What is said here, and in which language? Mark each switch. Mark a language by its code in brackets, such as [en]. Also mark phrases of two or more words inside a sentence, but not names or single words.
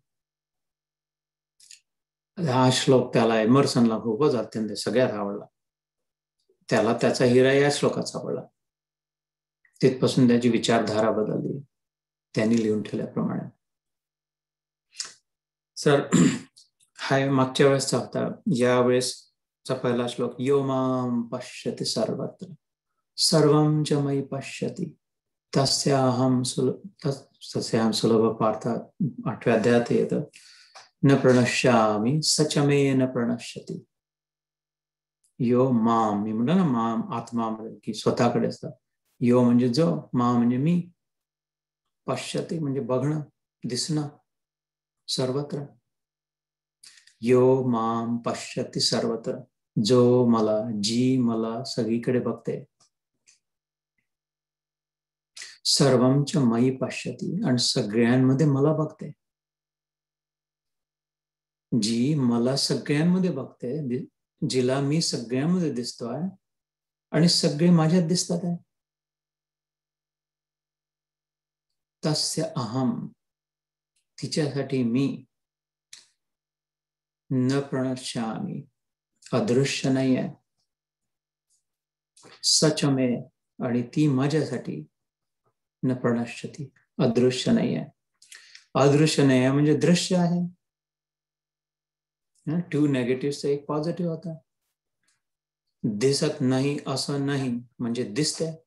[mr] हा श्लोक त्याला एमर्सनला खूपच अत्यंत सगळ्यात आवडला. त्याला त्याचा हिरा या श्लोकाचा आवडला. तिथपासून त्याची विचारधारा बदलली, त्यांनी लिहून ठेवल्याप्रमाणे. सर हा मागच्या वेळेसचा होता. या वेळेसचा पहिला श्लोक, [sa] यो माम पश्यति सर्वत्र सर्वं च मयि पश्यति तस्याहं सुलभ पार्थ [mr] 8व्या अध्यायात येतं. [sa] न प्रणश्यामी सच मे न प्रणश्यति. यो माम, [mr] मी म्हणलं ना माम आत्मा म्हणजे की स्वतःकडे असतात. यो म्हणजे जो, मा म्हणजे मी, पश्यति म्हणजे बघणं, दिसणं, सर्वत्र. [sa] यो माम पश्यति सर्वत्र, [mr] जो मला, जी मला सगळीकडे बघते. [sa] सर्वं च मयि पश्यति, [mr] आणि सगळ्यांमध्ये मला बघते. जी मला सगळ्यांमध्ये बघते, जिला मी सगळ्यांमध्ये दिसतोय, आणि सगळे माझ्यात दिसतात आहे. [sa] तस्य अहम, [mr] तिच्यासाठी मी, [sa] न प्रणश्यामी, [mr] अदृश्य नाही आहे, [sa] सच में, [mr] आणि ती माझ्यासाठी [sa] न प्रणश्यती, [mr] अदृश्य नाही आहे. अदृश्य नाही आहे म्हणजे दृश्य आहे. 2 नेगेटिव्हचा एक पॉझिटिव्ह होता. दिसत नाही असं नाही म्हणजे दिसते.